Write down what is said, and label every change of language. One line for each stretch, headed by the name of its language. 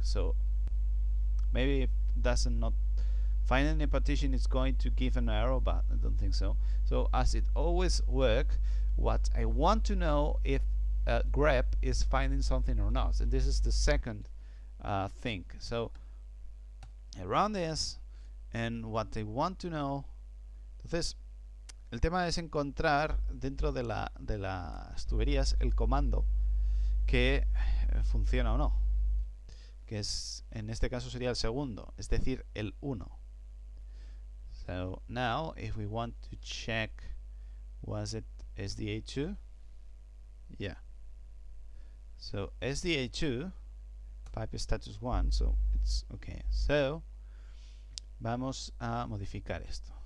English: So maybe if it doesn't not find any partition, it's going to give an error, but I don't think so. So as it always work, what I want to know if grep is finding something or not, and this is the second thing. So I run this, and what I want to know.
Spanish: Entonces, el tema es encontrar dentro de las tuberías el comando que funciona o no, que es, en este caso sería el segundo, es decir, el 1.
English: So now if we want to check, was it SDA2? Yeah. So SDA2 pipe status 1, so it's okay.
Spanish: So vamos a modificar esto.